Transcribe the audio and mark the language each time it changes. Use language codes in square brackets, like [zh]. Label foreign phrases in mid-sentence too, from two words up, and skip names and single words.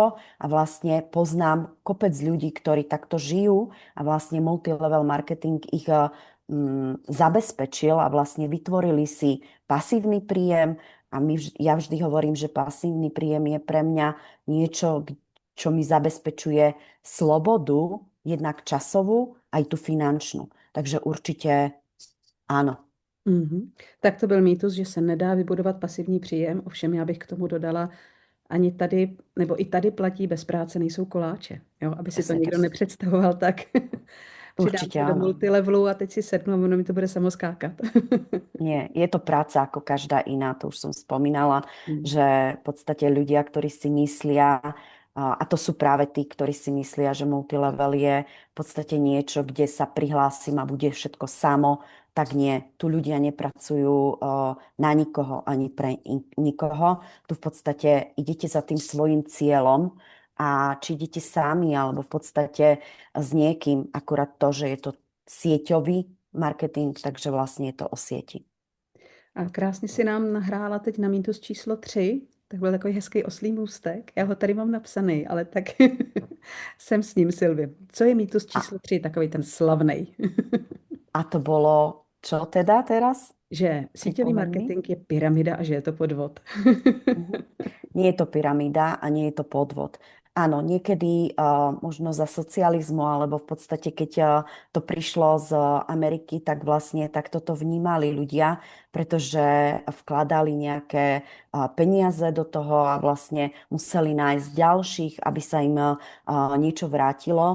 [sk] A vlastne poznám kopec ľudí, ktorí takto žijú a vlastne multilevel marketing ich zabezpečil a vlastne vytvorili si pasívny príjem. A ja vždy hovorím, že pasívny príjem je pre mňa niečo, čo mi zabezpečuje slobodu, jednak časovú, aj tú finančnú. [cs] Takže určitě ano. Tak to byl mýtus, že se nedá vybudovat pasivní příjem, ovšem já bych k tomu dodala, ani tady, nebo i tady platí bez práce nejsou koláče. Jo? Aby si to [sk] Presne, [cs] někdo nepředstavoval tak. Přidám [sk] určite [cs] se do [sk] áno. [cs] multilevelu a teď si sednu a ono mi to bude samo skákat. [sk] Nie, je to práca ako každá iná, to už som spomínala, Mm. že v podstate ľudia, ktorí si myslia, a to sú práve tí, ktorí si myslia, že multilevel je v podstate niečo, kde sa prihlásim a bude všetko samo, tak nie. Tu ľudia nepracujú na nikoho ani pre nikoho. Tu v podstate idete za tým svojim cieľom a či idete sami alebo v podstate s niekým, akurát to, že je to sieťový marketing, [cs] takže vlastně je to o sieti. A krásně si nám nahrála teď na mýtus číslo 3. Tak byl takový hezký oslý můstek. Já ho tady mám napsaný, ale tak jsem s ním, Silvi. Co je mýtus [sk] A, [cs] číslo 3, takový ten slavný? [sk] a to bolo čo teda teraz? [cs] Že síťový [sk] Pripomeň mi. [cs] marketing je pyramida a že je to podvod. Mhm. [sk] Nie je to pyramída a nie je to podvod. Áno, niekedy možno za socializmu, alebo v podstate keď to prišlo z Ameriky, tak vlastne takto to vnímali ľudia, pretože vkladali nejaké peniaze do toho a vlastne museli nájsť ďalších, aby sa im niečo vrátilo.